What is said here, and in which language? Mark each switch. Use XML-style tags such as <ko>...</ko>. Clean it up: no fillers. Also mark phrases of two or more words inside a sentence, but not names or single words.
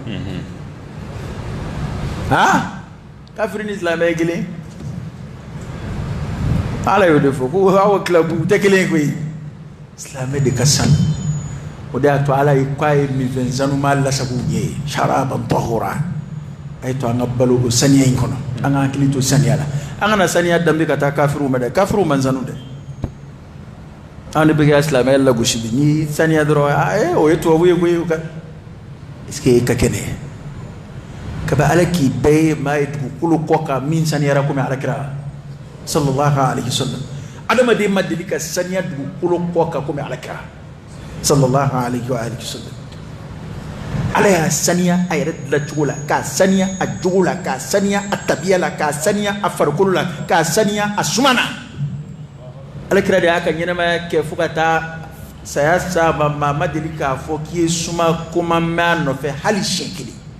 <bm>kafiri ni silamɛ ye kelen ala y'o de fɔ ko aw kilabu tɛ kelen koyi silamɛ de ka sanu o de y'a to ala ye k'a ye minfɛn sanuma lasago ye</bm> <ar>شرابا طهورا</ar> <bm>a ye to an ka balo o saniya in kɔnɔ an ka hakili to saniya la an kana saniya danbe ka taa kafiriw ma dɛ kafiriw man sanu dɛ an de bɛ kɛ silamɛya lagosi bi ni saniya dɔrɔn o ye tubabu ye koyi est-ce que e ka kɛnɛ kabi ala k'i bɛɛ ye maa ye dugukolo kɔ kan min saniyara komi alakira</bm> <ar>صلى الله عليه وسلم</ar> <bm>adamaden ma deli ka saniya dugukolo kɔ kan komi alakira</bm> <ar>صلى الله عليه وسلم</ar> <bm>ala y'a saniya a yɛrɛ dilancogo la k'a saniya a jogo la k'a saniya a tabiya la k'a saniya a farikolo la k'a saniya a suma na alakira de y'a ka ɲɛnamaya kɛ fo ka taa saya sa maa ma deli k'a fɔ k'i ye suma koma mɛn a nɔfɛ hali siɲɛ kelen</bm>